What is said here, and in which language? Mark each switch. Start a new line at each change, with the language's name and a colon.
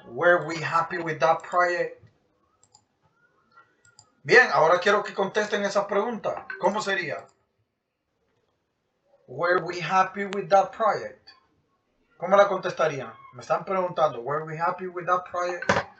English: Were we happy with that project?
Spanish: Bien, ahora quiero que contesten esa pregunta. ¿Cómo sería?
English: Were we happy with that project?
Spanish: ¿Cómo la contestarían? Me están preguntando,
English: were we happy with that project?